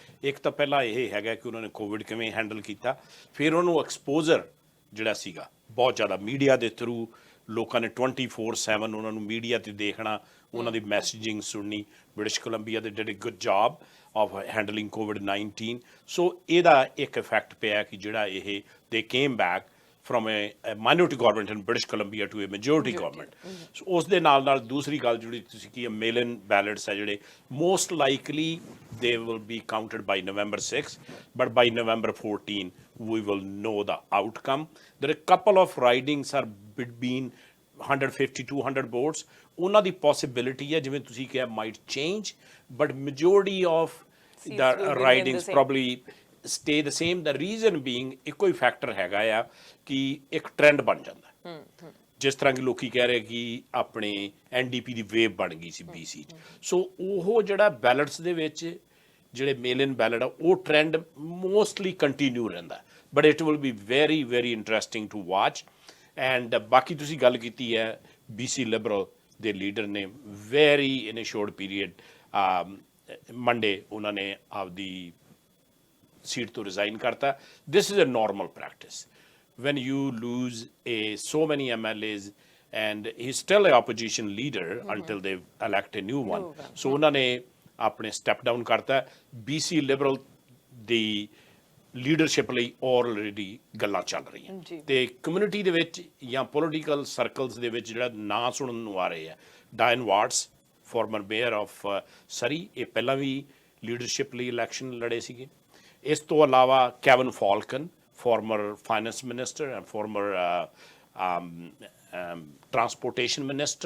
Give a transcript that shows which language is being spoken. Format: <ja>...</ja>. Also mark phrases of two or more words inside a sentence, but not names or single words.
<pa>ਇੱਕ ਤਾਂ ਪਹਿਲਾਂ ਇਹ ਹੈਗਾ ਕਿ ਉਹਨਾਂ ਨੇ ਕੋਵਿਡ ਕਿਵੇਂ ਹੈਂਡਲ ਕੀਤਾ, ਫਿਰ ਉਹਨੂੰ ਐਕਸਪੋਜ਼ਰ ਜਿਹੜਾ ਸੀਗਾ ਬਹੁਤ ਜ਼ਿਆਦਾ ਮੀਡੀਆ ਦੇ ਥਰੂ ਲੋਕਾਂ ਨੇ 24/7 ਉਹਨਾਂ ਨੂੰ ਮੀਡੀਆ ਤੇ ਦੇਖਣਾ, ਉਹਨਾਂ ਦੀ ਮੈਸੇਜਿੰਗ ਸੁਣਨੀ।</pa> <en>British Columbia they did a good job of handling COVID-19।</en> <pa>ਸੋ ਇਹਦਾ ਇੱਕ ਇਫੈਕਟ ਪਿਆ ਕਿ ਜਿਹੜਾ ਇਹ</pa> <en>they came back from a minority government in British Columbia to a majority government। So</en> <pa>ਉਸ ਦੇ ਨਾਲ ਦੂਸਰੀ ਗੱਲ ਜਿਹੜੀ ਤੁਸੀਂ ਕੀ</pa> <en>mail-in ballots</en> <pa>ਹੈ ਜਿਹੜੇ</pa> <en>most likely they will be counted by November 6, but by November 14 we will know the outcome। There are a couple of ridings are between 150-200 votes,</en> <pa>ਉਹਨਾਂ ਦੀ</pa> <en>possibility</en> <pa>ਹੈ ਜਿਵੇਂ ਤੁਸੀਂ ਕਿਹਾ</pa> <en>might change, but majority of the ridings probably stay the same। The reason being</en> <pa>ਇੱਕੋ ਹੀ ਫੈਕਟਰ ਹੈਗਾ ਆ ਕਿ ਇੱਕ ਟ੍ਰੈਂਡ ਬਣ ਜਾਂਦਾ, ਜਿਸ ਤਰ੍ਹਾਂ ਕਿ ਲੋਕੀ ਕਹਿ ਰਹੇ ਕਿ ਆਪਣੇ NDP ਦੀ ਵੇਵ ਬਣ ਗਈ ਸੀ BC 'ਚ। ਸੋ ਉਹ ਜਿਹੜਾ ਬੈਲਟਸ ਦੇ ਵਿੱਚ ਜਿਹੜੇ</pa> <en>mail-in ballot</en> <pa>ਆ ਉਹ ਟ੍ਰੈਂਡ</pa> <en>mostly continue</en> <pa>ਰਹਿੰਦਾ,</pa> <en>but it will be very very interesting to watch.</en> <pa>ਐਂਡ ਬਾਕੀ ਤੁਸੀਂ ਗੱਲ ਕੀਤੀ ਹੈ BC ਲਿਬਰਲ ਦੇ ਲੀਡਰ ਨੇ</pa> <en>very in a short period Monday</en> <pa>ਉਹਨਾਂ ਨੇ ਆਪਦੀ</pa> <hi>सीट तो रिजाइन करता।</hi> <en>This is a normal practice when you lose so many MLAs and he's still an opposition leader until they elect a new one।</en> <pa>So</pa> <hi>उन्होंने अपने</hi> <en>step down</en> <pa>करता। BC Liberal the ਲੀਡਰਸ਼ਿਪ ਲਈ ਆਲਰੇਡੀ ਗੱਲਾਂ ਚੱਲ ਰਹੀਆਂ ਤੇ ਕਮਿਊਨਿਟੀ ਦੇ ਵਿੱਚ ਜਾਂ</pa> <en>political circles</en> <pa>ਦੇ ਵਿੱਚ ਜਿਹੜਾ ਨਾਂ ਸੁਣਨ ਨੂੰ ਆ ਰਹੇ ਆ, ਡਾਇਨ ਵਾਟਸ</pa> <en>former mayor of Surrey,</en> <pa>ਇਹ ਪਹਿਲਾਂ ਵੀ ਲੀਡਰਸ਼ਿਪ ਲਈ ਇਲੈਕਸ਼ਨ ਲੜੇ ਸੀਗੇ। ਇਸ ਤੋਂ ਇਲਾਵਾ ਕੈਵਨ ਫਾਲਕਨ</pa> <en>former finance minister and former transportation minister.</en>